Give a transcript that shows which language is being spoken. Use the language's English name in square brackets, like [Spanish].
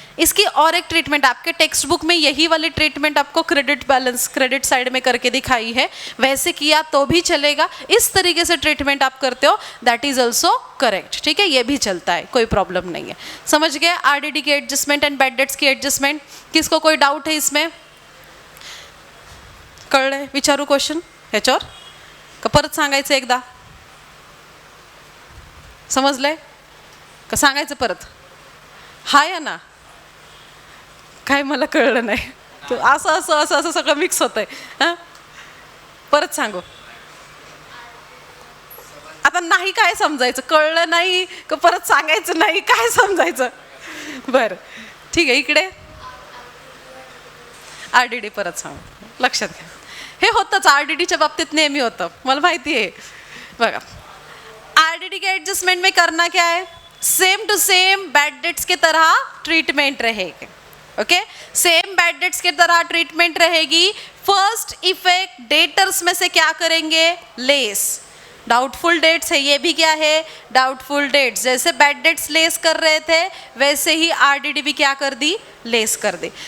[Hindi] इसकी और एक ट्रीटमेंट आपके टेक्स्ट बुक में यही वाली ट्रीटमेंट आपको क्रेडिट बैलेंस, क्रेडिट साइड में करके दिखाई है, वैसे किया तो भी चलेगा, इस तरीके से ट्रीटमेंट आप करते हो [English] that is also correct, [Hindi] ठीक है, ये भी चलता है, कोई प्रॉब्लम नहीं है। समझ गए आरडीडी की एडजस्टमेंट एंड बैड डेट्स की एडजस्टमेंट। किसको कोई डाउट है इसमें, [Marathi] कळले, विचारू क्वेश्चन ह्याच्यावर का परत सांगायचं एकदा, समजलंय का सांगायचं परत, हा या ना, काय मला कळलं नाही, तो असं असं असं असं सगळं मिक्स होतंय, हां परत सांगू, आता नाही काय समजायचं, कळलं नाही का परत सांगायचं नाही, काय समजायचं, बरं ठीक आहे, इकडे आरडीडी परत सांग, लक्षात घ्या, हे होतंच आरडीडीच्या बाबतीत नेहमी होतं, मला माहिती आहे। बघा [Hindi] आरडीडी के एडजस्टमेंट में करना क्या है, same to same bad debts के तरह ट्रीटमेंट रहेगी, ओके, सेम बैड डेट्स के तरह ट्रीटमेंट रहेगी। फर्स्ट इफेक्ट डेटर्स में से क्या करेंगे, लेस, डाउटफुल डेट्स है, ये भी क्या है, डाउटफुल डेट्स, जैसे बैड डेट्स लेस कर रहे थे वैसे ही आरडीडी भी क्या कर दी, लेस कर दी।